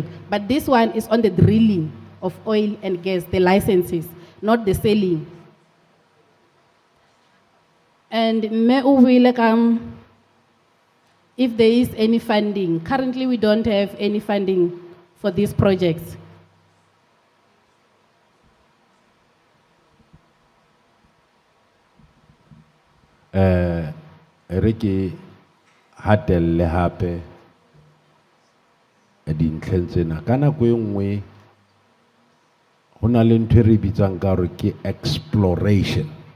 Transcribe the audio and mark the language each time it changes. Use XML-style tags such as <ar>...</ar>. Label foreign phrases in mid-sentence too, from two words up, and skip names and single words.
<en>But this one is on the drilling of oil and gas, the licenses, not the selling. And if there is any funding, currently we don't have any funding for these projects.</en> <st>Reke hatelle hape dintlheng tsena ka nako e nngwe ho na le ntho e re bitsang ka hore ke exploration.</st>